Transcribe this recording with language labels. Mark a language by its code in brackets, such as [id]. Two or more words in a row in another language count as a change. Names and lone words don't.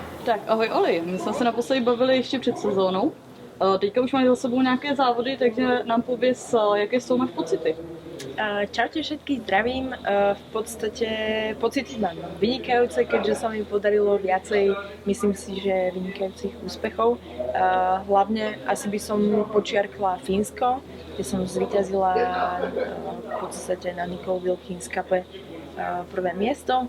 [cs] Tak ahoj Oli, my jsme se naposledy bavili ještě před sezónou. Teďka už máš za sebou nějaké závody, takže nám pověz, jaké jsou máš pocity. [sk] Čaute všetkých, zdravím. V podstate pocity mám vynikajúce, keďže sa mi podarilo viacej, myslím si, že vynikajúcich úspechov. Hlavne asi by som počiarkla Fínsko, kde som zvíťazila v podstate na Nicole Wilkins Cupe prvé miesto.